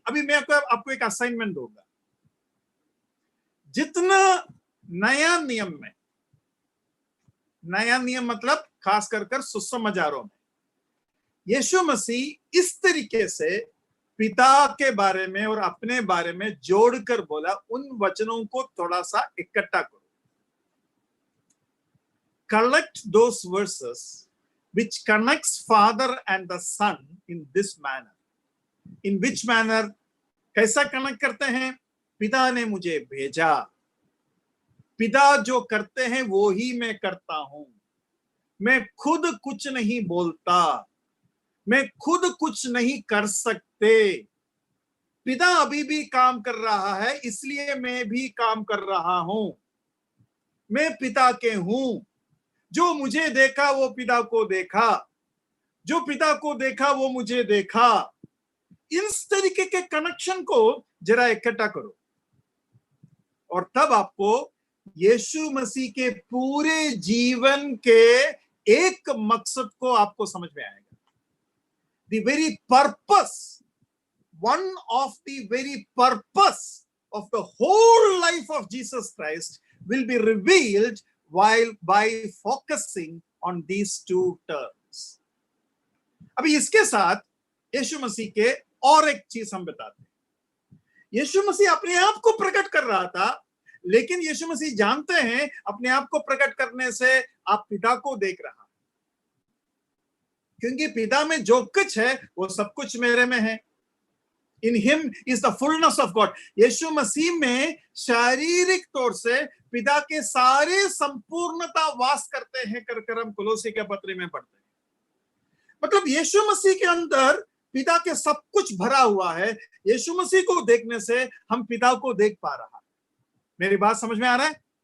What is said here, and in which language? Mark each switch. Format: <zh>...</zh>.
<hi>अभी मैं आपको एक असाइनमेंट दूंगा। जितना नया नियम मतलब खास कर सुसमाचारों में यीशु मसीह इस तरीके से पिता के बारे में और अपने बारे में जोड़कर बोला, उन वचनों को थोड़ा सा इकट्ठा करो।</hi> <en>Collect those verses which connects Father and the Son in this manner. In which manner?</en> <hi>कैसा कनेक्ट करते हैं? पिता ने मुझे भेजा, पिता जो करते हैं वो ही मैं करता हूं, मैं खुद कुछ नहीं बोलता, मैं खुद कुछ नहीं कर सकते, पिता अभी भी काम कर रहा है, इसलिए मैं भी काम कर रहा हूं। मैं पिता के हूं, जो मुझे देखा वो पिता को देखा, जो पिता को देखा वो मुझे देखा। इस तरीके के कनेक्शन को जरा इकट्ठा करो, और तब आपको यीशु मसीह के पूरे जीवन के एक मकसद को आपको समझ में आएगा।</hi> <en>The very purpose, one of the very purpose of the whole life of Jesus Christ will be revealed while by focusing on these two terms.</en> <hi>अभी इसके साथ यीशु मसीह के और एक चीज हम बताते हैं। यीशु मसीह अपने आप को प्रकट कर रहा था, लेकिन यीशु मसीह जानते हैं अपने आप को प्रकट करने से आप पिता को देख रहा, क्योंकि पिता में जो कुछ है वो सब कुछ मेरे में है।</hi> <en>In him is the fullness of God.</en> <hi>यीशु मसीह में शारीरिक तौर से पिता के सारे संपूर्णता वास करते हैं, कर हम कोलोसी के पत्र में पढ़ते हैं। मतलब यीशु मसीह के अंदर पिता के सब कुछ भरा हुआ है। यीशु मसीह को देखने से हम पिता को देख पा रहा है। मेरी बात समझ में आ रहा है?</hi>